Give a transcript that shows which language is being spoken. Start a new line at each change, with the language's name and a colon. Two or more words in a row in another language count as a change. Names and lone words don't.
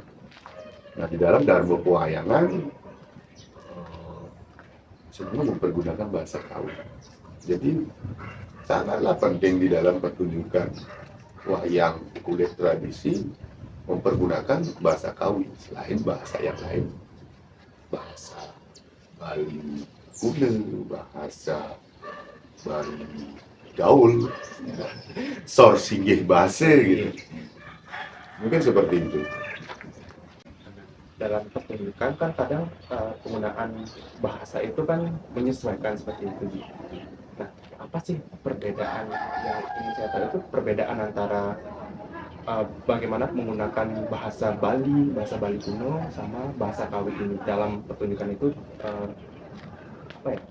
Indonesian: Nah, di dalam Dharma Pewayangan semua mempergunakan bahasa Kawi. Jadi sangatlah penting di dalam pertunjukan wayang kulit tradisi mempergunakan bahasa Kawi selain bahasa yang lain, bahasa Bali kuno, bahasa Bali gaul,
Balinese: sor singgih
Indonesian: bahasa gitu. Mungkin seperti itu. Dalam pertunjukan kan kadang penggunaan bahasa itu kan menyesuaikan seperti itu. Nah, apa sih perbedaan yang ingin saya tahu itu perbedaan antara bagaimana menggunakan bahasa Bali kuno sama bahasa Kawi ini dalam pertunjukan itu apa ya?